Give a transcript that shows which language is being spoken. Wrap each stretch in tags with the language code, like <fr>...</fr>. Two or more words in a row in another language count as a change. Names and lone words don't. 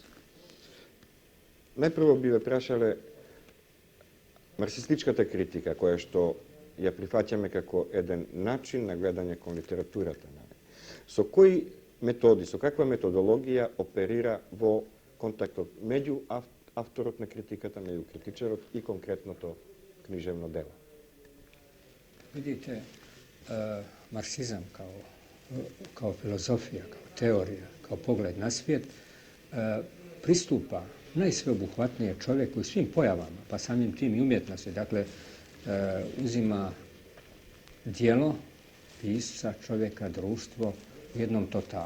<mk>Најпрво би ве прашале марксистичката критика, која што ја прифаќаме како еден начин на гледање кон литературата. Со кои методи, со каква методологија оперира во контактот меѓу авторот на критиката, меѓу критичарот и конкретното книжевно дело?</mk> <sr>Vidite, marksizam kao filozofija, kao teorija, kao pogled na svijet, pristupa najsveobuhvatnije čovjeku i svim pojavama, pa samim tim i umjetnosti. Dakle, uzima djelo pisca, čovjeka, društvo u jednom totalu.</sr>